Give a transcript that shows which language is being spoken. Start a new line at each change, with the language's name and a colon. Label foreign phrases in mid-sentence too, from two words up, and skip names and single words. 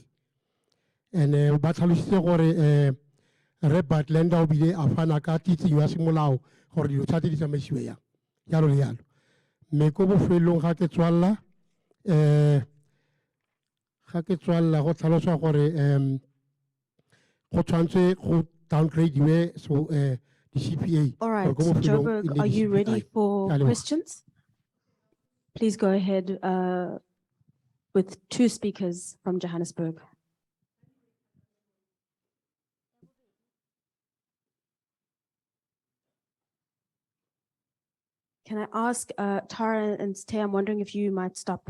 Tswana: And ba tlhalositse gore Re Batlenda o bile a fana ka titsinyo ya semolao gore dilo tsa tse di tsamaisiwe yang jalo le jalo. Mme ko bofelong ga ke tswalela go tlhaloswa gore go tshwanetse go
English: downgrade so the
Tswana: CPA.
English: All right, Joburg, are you ready for questions? Please go ahead with 2 speakers from Johannesburg. Can I ask Tara and Stay, I'm wondering if you might stop.